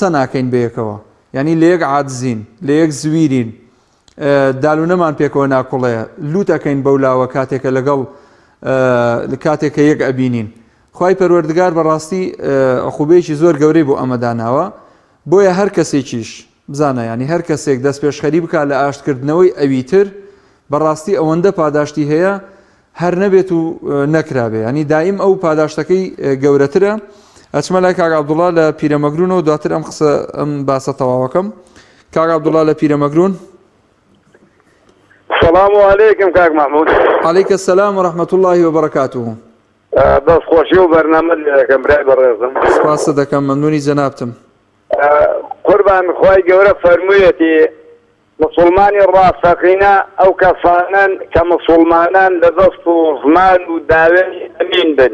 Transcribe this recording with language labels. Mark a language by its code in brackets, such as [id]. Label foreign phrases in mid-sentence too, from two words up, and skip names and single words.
[ckb] ناکەین بەیەکەوە یعنی لە یەک عاجزین لە یەک زویرین دالونەمان پێکەوە ناکوڵەیە لوتەکەین بەولاوە کاتێکە لەگەڵ کاتێکە یەک ئەبینین خوای پەروەردگار بەڕاستی عقوبەیەکی زۆر گەورەی بۆ ئەمەداناوە بۆیە هەر کەسێکیش بزانە ینی هەر کەسێک دەست پێشخەری بکات لە ئاشتکردنەوەی ئەوی تر بەڕاستی ئەوەندە پاداشتی هەیە هەر نەبێت و نەکرابێ ینی دائیم ئەو پاداشتەکەی گەورەترە. ئەچمە لای کاک عەبدوڵڵا لە پیرەمەگرونەوە دواتر ئەم قسە ئەم باسە تەواوەکەم. کاک عەبدوڵڵا لە پیرەمەگرون. [ar] السلام عليكم كاك محمود. عليك السلام ورحمة الله وبركاته. [ckb] دەستخۆشی و بەرنامە لێ دەکەم برای بەڕێزم. سپاس دەکەم مەمنونی جەنابتم. قوربان خۆی گەورە فەرموویەتی مسلمانی ڕاستەقینە ئەو کەسانن کە مسلمانان لە دەست و زمان و داوێنی ئەمین بن.